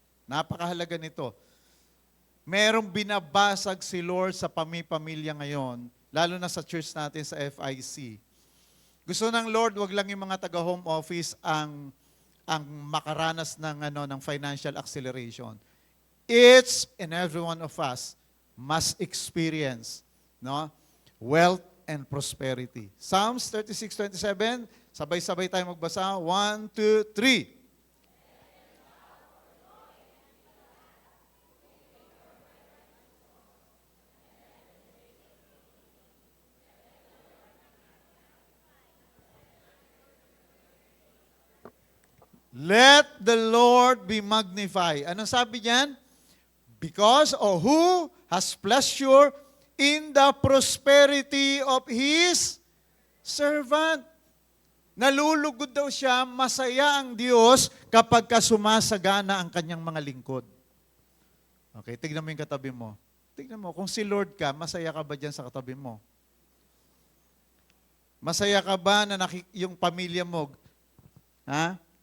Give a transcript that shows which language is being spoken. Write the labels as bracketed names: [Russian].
[Filipino] Napakahalaga nito. Merong binabasag si Lord sa pamilya ngayon, lalo na sa church natin sa FIC. Gusto ng Lord, wag lang yung mga taga-home office ang makaranas ng financial acceleration. [English] Each and every one of us must experience wealth and prosperity. [Filipino] Psalms 36:27, sabay-sabay tayo magbasa. [English] 1, 2, 3. Let the Lord be magnified. [Filipino] Anong sabi niyan? [English] Because who has pleasure in the prosperity of His servant. [Filipino] Nalulugod daw siya, masaya ang Diyos kapag sumasagana ang kanyang mga lingkod. Okay, tignan mo yung katabi mo. Tignan mo, kung si Lord ka, masaya ka ba dyan sa katabi mo? Masaya ka ba na yung pamilya mo? Ha?